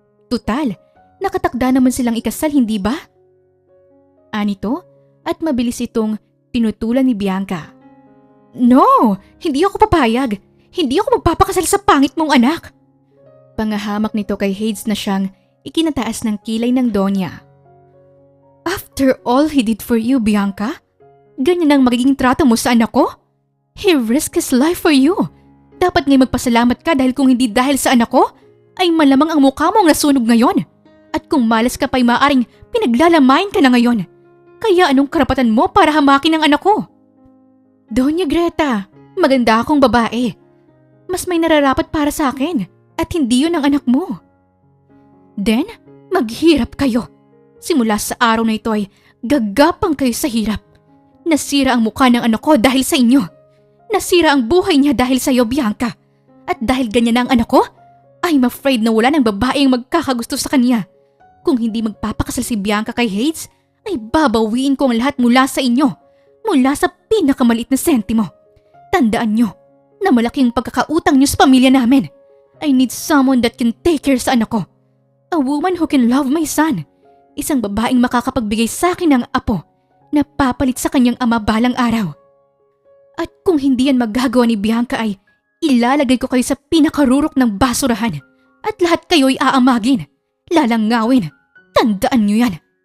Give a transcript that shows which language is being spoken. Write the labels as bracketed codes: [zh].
[tl] Tutal, nakatakda naman silang ikasal, hindi ba?" Anito at mabilis itong tinutulan ni Bianca. "No! Hindi ako papayag! Hindi ako magpapakasal sa pangit mong anak!" Pangahamak nito kay Hades na siyang ikinataas ng kilay ng Doña. [en] "After all he did for you, Bianca? [tl] Ganyan ang magiging trato mo sa anak ko? [en] He risked his life for you. [tl] Dapat ngay magpasalamat ka dahil kung hindi dahil sa anak ko, ay malamang ang mukha mo ang nasunog ngayon. At kung malas ka pa'y maaring pinaglalamayin ka na ngayon. Kaya anong karapatan mo para hamakin ang anak ko?" "Doña Greta, maganda akong babae. Mas may nararapat para sa akin at hindi yun ang anak mo." "Then, maghirap kayo. Simula sa araw na ito ay gagapang kayo sa hirap. Nasira ang mukha ng anak ko dahil sa inyo. Nasira ang buhay niya dahil sa iyo, Bianca. At dahil ganyan na ang anak ko, [en] I'm afraid [tl] na wala ng babaeng magkakagusto sa kanya. Kung hindi magpapakasal si Bianca kay Hades, ay babawiin ko ang lahat mula sa inyo. Mula sa pinakamaliit na sentimo. Tandaan nyo na malaking pagkakautang nyo sa pamilya namin. [en] I need someone that can take care [tl] sa anak ko. [en] A woman who can love my son. [tl] Isang babaeng makakapagbigay sa akin ng apo na papalit sa kanyang ama balang araw. At kung hindi yan magagawa ni Bianca ay ilalagay ko kayo sa pinakarurok ng basurahan at lahat kayo ay aamagin, lalangawin. Tandaan nyo yan."